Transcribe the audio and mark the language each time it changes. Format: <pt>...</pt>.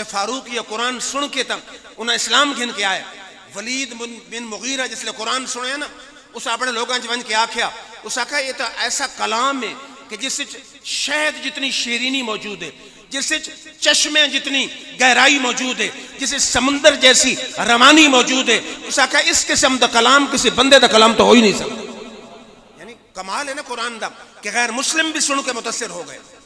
<pa>فاروق یا قرآن سن کے تم انہیں اسلام گھن کے آئے. ولید بن مغیرہ جس لئے قرآن سنے نا اس اپنے لوگاں جو کے آکھیا اس آکھا</pa> <ur>یہ تو ایسا کلام ہے کہ جس سے شہد جتنی شیرینی موجود ہے,</ur> <pa>جس سے چشمیں جتنی گہرائی موجود ہے, جس سے سمندر جیسی روانی موجود ہے. اس آکھا اس قسم دا کلام کسی بندے دا کلام تو ہو ہی نہیں سکتا. یعنی کمال ہے نا قرآن دا کہ غیر مسلم بھی سن کے متاثر ہو گئے.</pa>